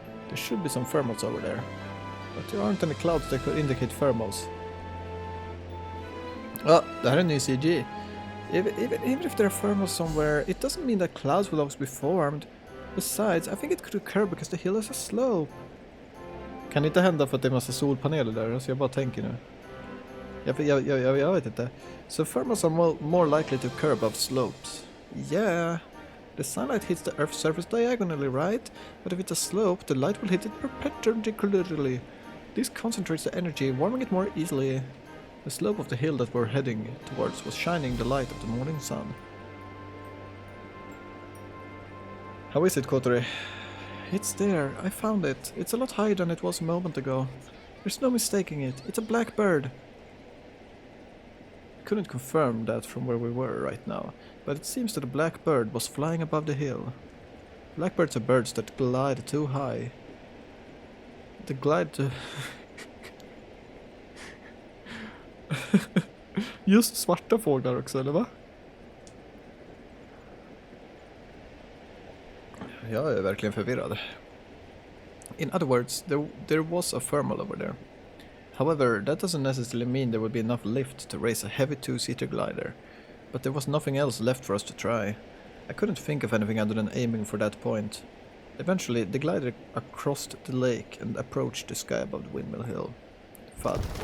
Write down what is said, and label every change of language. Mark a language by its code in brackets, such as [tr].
[en] There should be some thermals over there. But there aren't any clouds that could indicate thermals. Oh, [sv] det här är en ny CG. [en] Even if there are thermals somewhere, it doesn't mean that clouds will always be formed. Besides, I think it could occur because the hill is a slope. [sv] Kan det inte hända för att det är massa solpaneler där? Alltså jag bara tänker nu. Jag vet inte. [en] So thermals are more likely to occur above slopes. Yeah. The sunlight hits the Earth's surface diagonally, right? But if it's a slope, the light will hit it perpendicularly. This concentrates the energy, warming it more easily. The slope of the hill that we're heading towards was shining the light of the morning sun. How is it, Kotori? It's there. I found it. It's a lot higher than it was a moment ago. There's no mistaking it. It's a blackbird. I couldn't confirm that from where we were right now, but it seems that a blackbird was flying above the hill. Blackbirds are birds that glide too high. They glide to... [sv] Just svarta fåglar också, eller va? Jag är verkligen förvirrad. [en] In other words, there was a thermal over there. However, that doesn't necessarily mean there would be enough lift to raise a heavy two-seater glider. But there was nothing else left for us to try. I couldn't think of anything other than aiming for that point. Eventually, the glider crossed the lake and approached the sky above the windmill hill. Thud.